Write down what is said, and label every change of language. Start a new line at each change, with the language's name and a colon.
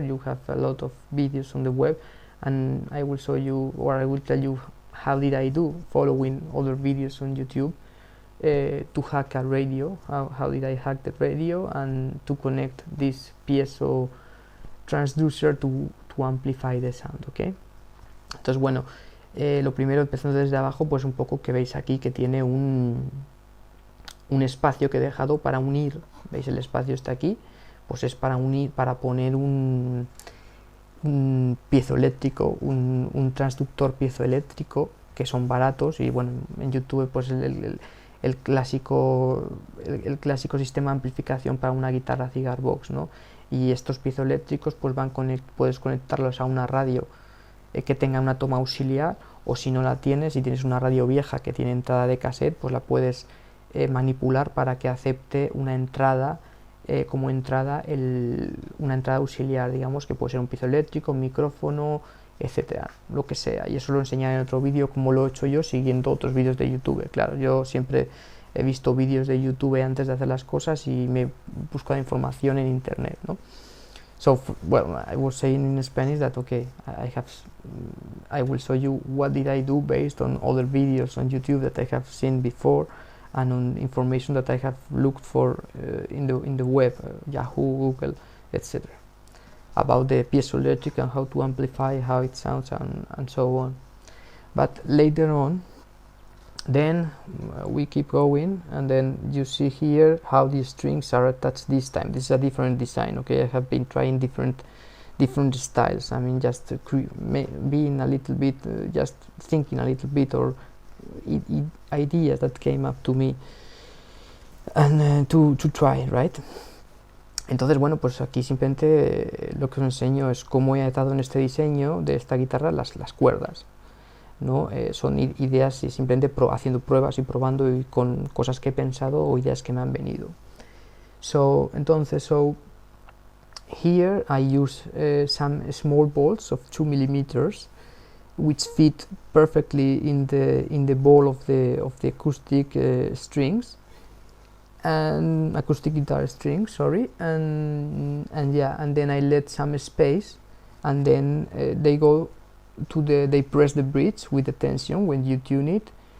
English: You have a lot of videos on the web, and I will show you, or I will tell you how did I do following other videos on YouTube to hack a radio, how did I hack the radio and to connect this piezo transducer to amplify the sound, okay?
Spanish: Entonces, bueno, lo primero, empezando desde abajo, pues un poco que veis aquí que tiene un espacio que he dejado para unir. ¿Veis? El espacio está aquí, pues es para unir, para poner un piezoeléctrico, un transductor piezoeléctrico, que son baratos. Y bueno, en YouTube pues el clásico sistema de amplificación para una guitarra cigar box, ¿no? Y estos piezoeléctricos pues puedes conectarlos a una radio que tenga una toma auxiliar, o si no la tienes, si tienes una radio vieja que tiene entrada de cassette, pues la puedes manipular para que acepte una entrada una entrada auxiliar, digamos, que puede ser un piezoeléctrico, un micrófono, etcétera, lo que sea. Y eso lo enseñaré en otro vídeo, como lo he hecho yo siguiendo otros vídeos de YouTube. Claro, yo siempre he visto vídeos de YouTube antes de hacer las cosas y me busco información en internet, ¿no?
English: So, well, I was saying in Spanish that okay, I will show you what did I do based on other videos on YouTube that I have seen before, and on information that I have looked for in the web, Yahoo, Google, etc., about the piezoelectric and how to amplify, how it sounds, and so on. But later on, then we keep going, and then you see here how the strings are attached this time. This is a different design, okay? I have been trying different styles. I mean, just being a little bit, just thinking a little bit, or ideas that came up to me, and to try, right?
Spanish: Entonces, bueno, pues aquí simplemente lo que os enseño es cómo he atado en este diseño de esta guitarra las cuerdas, ¿no? Son ideas y simplemente haciendo pruebas y probando y con cosas que he pensado o ideas que me han venido.
English: So here I use some small bolts of 2 millimeters, which fit perfectly in the ball of the acoustic strings, and acoustic guitar strings, sorry, and yeah, and then I let some space, and then they go to they press the bridge with the tension when you tune it.